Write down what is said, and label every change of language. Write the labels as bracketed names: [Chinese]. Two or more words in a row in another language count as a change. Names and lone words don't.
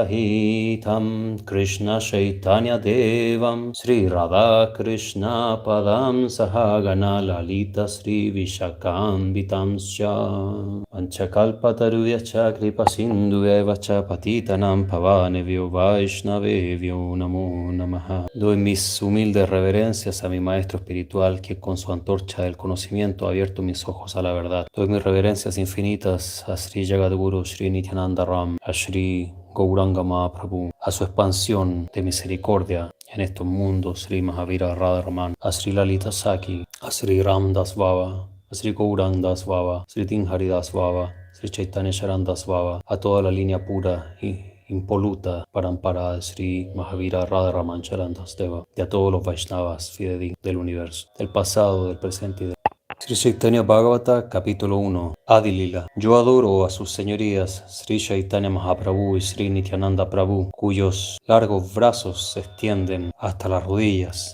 [Sanskrit] Sahitam Krishna Chaitanya Devam Sri Radha Krishna Padam Sahagana Lalita Sri Vishakam Sya Panchakalpatarubhyacha Kripa Sindhuvevacha Patitanam Pavanebhyo Vaishnavebhyo Namo Namaha. [Spanish] Doy mis humildes reverencias a mi maestro espiritual que con su antorcha del conocimiento ha abierto mis ojos a la verdad. Doy mis reverencias infinitas a Sri Jagadguru Sri Nityananda Ram, a Sri Gauranga Mahaprabhu, a su expansión de misericordia en estos mundos, Sri Mahavira Radharaman, a Sri Lalita Saki, a Sri Ram Das Baba, a Sri Gaurang Das Baba, Sri Tinhari Das Baba, Sri Chaitanya Charan Das Baba, a toda la línea pura y impoluta paramparada de Sri Mahavira Radharaman Charan Das Deva, y a todos los Vaishnavas fidedignos del universo, del pasado, del presente y del Sri Chaitanya Bhagavata, capítulo 1, Adi Lila. Yo adoro a sus señorías Sri Chaitanya Mahaprabhu y Sri Nityananda Prabhu, cuyos largos brazos se extienden hasta las rodillas.